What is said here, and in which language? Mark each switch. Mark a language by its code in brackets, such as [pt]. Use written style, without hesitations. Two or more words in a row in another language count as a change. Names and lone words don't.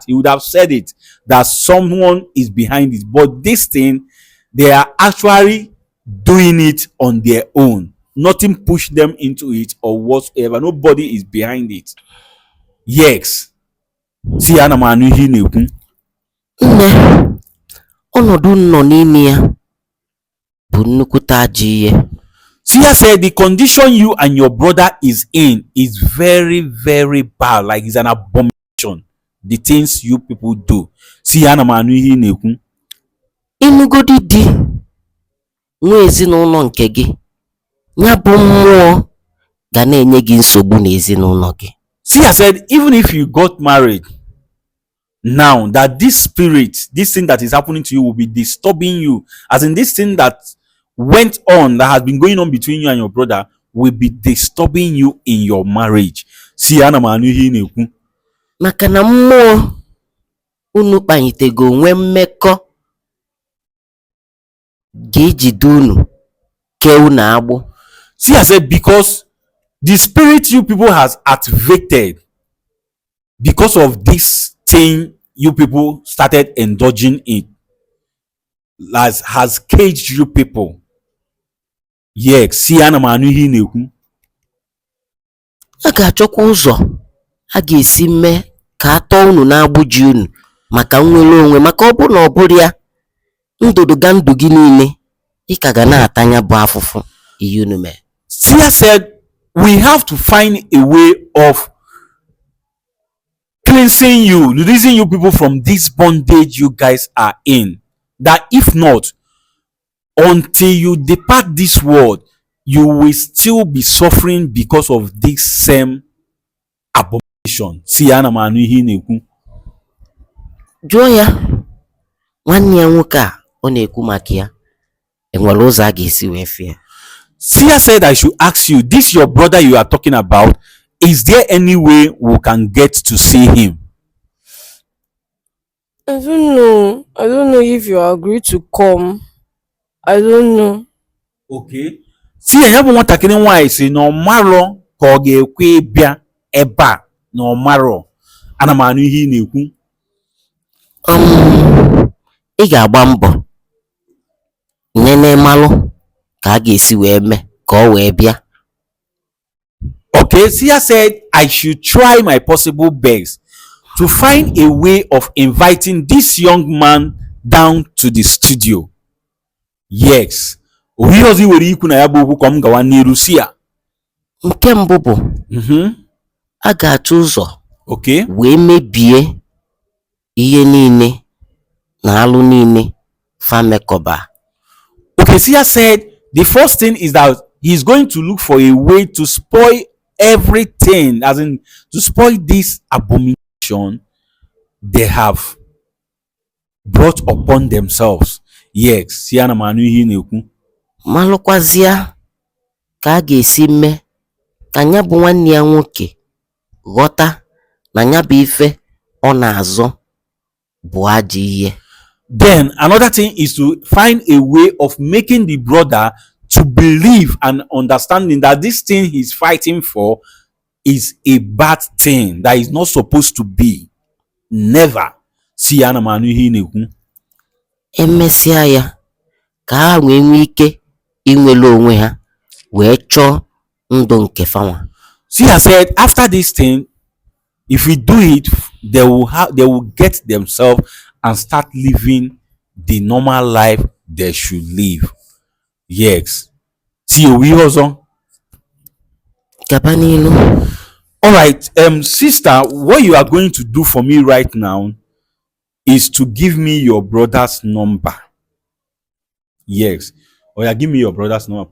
[en] He would have said it that someone is behind it. But this thing, they are actually doing it on their own. Nothing pushed them into it or whatsoever. Nobody is behind it. Yes. See, [ig] ana m anụ ihe ị na-ekwu. Nne, ọnọdụ nọ n'ime ya bụ nnukwute ajọ ihe. [en] Sia said the condition you and your brother is in is very, very bad. Like it's an abomination. The things you people do. See, [ig] ana m anụ ihe ị na-ekwu. Ịnụgodi di nwa ezinụlọ nke gị, ya bụ mmụọ ga na-enye gị nsogbu n'ezinụlọ gị. [en] Sia said even if you got married now, that this spirit, this thing that is happening to you will be disturbing you, as in this thing that went on, that has been going on between you and your brother, will be disturbing you in your marriage. See, [ig] ana m anụ ihe ị na-ekwu. Maka na mmụọ unu kpanyitego onwe mmekọ ga-ejide unu kee unu agbụ. [en] Sia said because the spirit you people has activated because of this thing you people started indulging in has caged you people. Yes, see, [ig] ana m anụ ihe ị na-ekwu. A ga-achọkwa ụzọ a ga-esi mee ka atọ unu na-agbụ ji unu maka nnwere onwe, maka ọ bụ na ọ bụrụ ya, ndụdụga ndụ gị niile ị ka ga na-atanya bụ afụfụ ihe unu mee. [en] Sia said we have to find a way of cleansing you, releasing you people from this bondage you guys are in. That if not, until you depart this world, you will still be suffering because of this same abomination. See, [ig] ana m anụ ihe ị na-ekwu. Jụọ ya nwanne ya nwoke a ọ na-ekwu maka ya, enwere ụzọ a ga-esi wee fie. [en] Sia said I should ask you, this your brother you are talking about, is there any way we can get to see him? I don't know. I don't know if you agree to come. I don't know. Okay. See, [ig] ya bụ nwatakịrị nwaanyị si na ọ marọ ka ọ ga-ekwe bịa ebe a na ọ marọ. Ana m anụ ihe ị na-ekwu. Ị ga-agba mbọ nene malụ ka a ga-esi wee mee ka ọ wee bịa. [en] Okay, Sia said I should try my possible best to find a way of inviting this young man down to the studio. Yes. [ig] Ohi ọzọ i nwere ikwu na ya bụ okwu ka m gawa n'iru Sia. Nke mbụ bụ a ga-achọ ụzọ [en] Okay. [ig] wee mebie ihe niile na alụ niile famekọba. [en] Okay, Sia said the first thing is that he's going to look for a way to spoil everything, as in to spoil this abomination they have brought upon themselves. [ig] Yes, Sia na manu ihe na-ekwu. Malụkwazịa ka a ga-esi mee ka nya bụ nwanne ya nwoke ghọta na nya bụ ife ọ na-azọ bụ ajọ ihe. [en] Then another thing is to find a way of making the brother to believe and understanding that this thing he's fighting for is a bad thing, that is not supposed to be. [ig] Never. Sia na manu ihe na-ekwu. Emesịa ya ka ha wee nwee ike inwere onwe ha wee chọọ ndụ nke fanwa. [en] Sia said after this thing, if we do it, they will get themselves and start living the normal life they should live. Yes. See we also. [ig] Gaba n'ilu. [en] All right, sister, what you are going to do for me right now is to give me your brother's number. Yes. Oh yeah, give me your brother's number.